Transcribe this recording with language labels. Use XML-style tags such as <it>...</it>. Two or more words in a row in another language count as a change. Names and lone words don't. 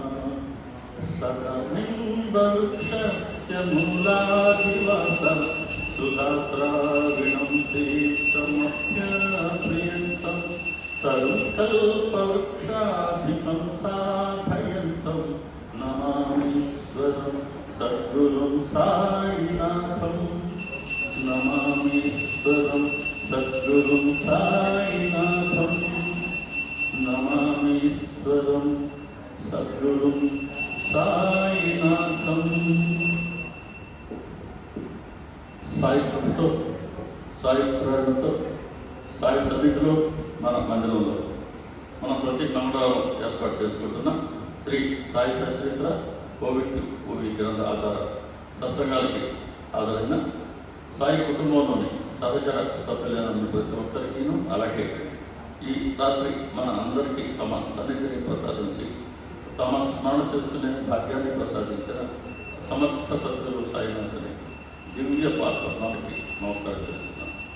<sa>सकलिङ्गवृक्षस्य मूलादिवासः सुधास्राविणं तीर्थमप्यप्रियन्तं तरुकल्पवृक्षाधिकं साधयन्तं नमामीश्वरं सद्गुरुं साईनाथं। नमामीश्वरं सद्गुरुं साईनाथं। नमामीश्वरं सद्गुरुं साईनाथं।</sa> <te>సాయి కృపతో, సాయి ప్రేరణతో, సాయి సన్నిధిలో మన మందిరంలో మనం ప్రతి మంగళవారం ఏర్పాటు చేసుకుంటున్న శ్రీ సాయి సచరిత్ర కోవిడ్ గ్రంథ ఆధార సత్సంగాలకి హాజరైన సాయి కుటుంబంలోని సహచర సభ్యులైన ప్రతి ఒక్కరికిను, అలాగే ఈ రాత్రి మన అందరికీ తమ సన్నిధిని ప్రసాదించి తమ స్మరణ చేసుకునే భాగ్యాన్ని ప్రసాదించిన సమర్థ సద్గురు సాయినాథుని దివ్య పాత్రకి నమస్కారం చేస్తున్నాను.</te>